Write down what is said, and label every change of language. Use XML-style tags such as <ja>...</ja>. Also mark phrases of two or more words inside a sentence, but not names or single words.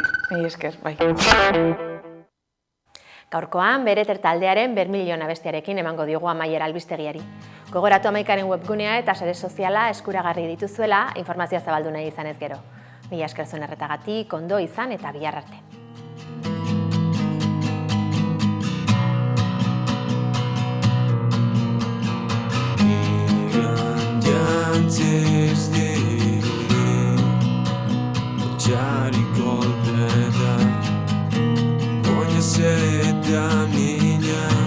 <eu>Esker, bai. Gaurkoan, Bereter taldearen Bermilion abestiarekin emango diogu amaiera albistegiari. Gogoratu Amaikaren webgunea eta sare soziala eskuragarri dituzuela, informazioa zabaldu nahi izanez gero. Mila esker zuen erretagatik, ondo izan eta bihar arte. Antes de Jari kolpeta Oina zeta mina</eu>